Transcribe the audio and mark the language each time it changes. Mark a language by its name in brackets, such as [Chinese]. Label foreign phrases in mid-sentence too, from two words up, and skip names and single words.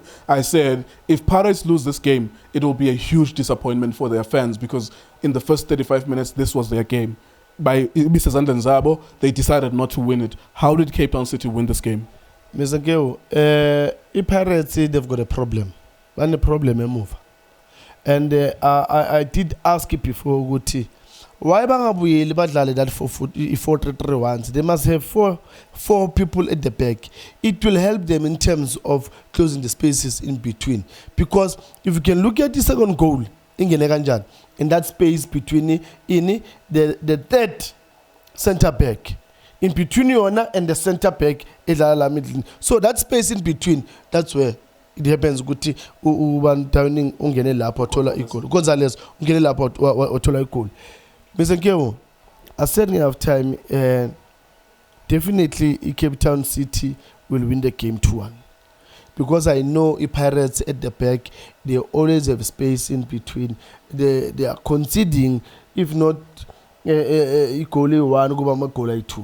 [English] I said, if Pirates lose this game, it will be a huge disappointment for their fans because in the first 35 minutes, this was their game. By Mr. Zabo, they decided not to win it. How did Cape Town City win this game? Mr. Nkeo, Pirates, they've got a problem. And the problem is move. And I did ask it before, Guti, why [Zulu] bangabuyeli badlale [English] that 4-3-3 once? They must have four people at the back. It will help them in terms of closing the spaces in between. Because if you can look at the second goal, in that space between the third center back, in between Yona and the center back, so that space in between, that's where it happens. [Zulu] Guti Downing ungene lapho thola igol. Gonzalez ungene lapho thola igol. [English] Mr. Nkeo, I said in half time, definitely Cape Town City will win the game 2-1. Because I know Pirates at the back, they always have space in between. They are conceding, if not equally 1, goal 2.